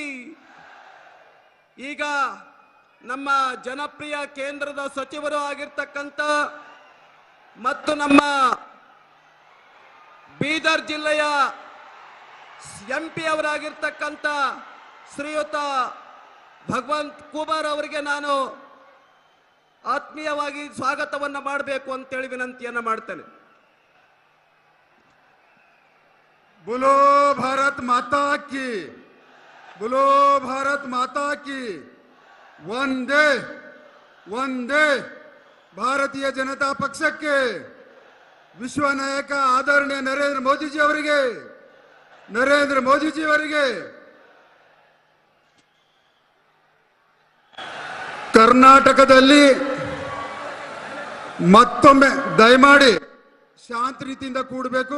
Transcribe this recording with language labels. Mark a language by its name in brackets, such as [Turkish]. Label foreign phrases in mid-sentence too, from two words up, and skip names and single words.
[Kannada] ಈಗ ನಮ್ಮ ಜನಪ್ರಿಯ ಕೇಂದ್ರದ ಸಚಿವರು ಆಗಿರ್ತಕ್ಕಂಥ ಮತ್ತು ನಮ್ಮ ಬೀದರ್ ಜಿಲ್ಲೆಯ ಎಂಪಿ ಅವರಾಗಿರ್ತಕ್ಕಂಥ ಶ್ರೀಯುತ ಭಗವಂತ್ ಕುಮಾರ್ ಅವರಿಗೆ ನಾನು ಆತ್ಮೀಯವಾಗಿ ಸ್ವಾಗತವನ್ನು ಮಾಡಬೇಕು ಅಂತೇಳಿ ವಿನಂತಿಯನ್ನು ಮಾಡ್ತೇನೆ। [Hindi] बोलो भारत माता की, बोलो भारत माता की। वंदे वंदे [Kannada] ಭಾರತೀಯ ಜನತಾ ಪಕ್ಷಕ್ಕೆ ವಿಶ್ವ ನಾಯಕ ಆದರಣೀಯ ನರೇಂದ್ರ ಮೋದಿಜಿ ಅವರಿಗೆ ಕರ್ನಾಟಕದಲ್ಲಿ ಮತ್ತೊಮ್ಮೆ ದಯಮಾಡಿ ಶಾಂತ ರೀತಿಯಿಂದ ಕೂಡಬೇಕು।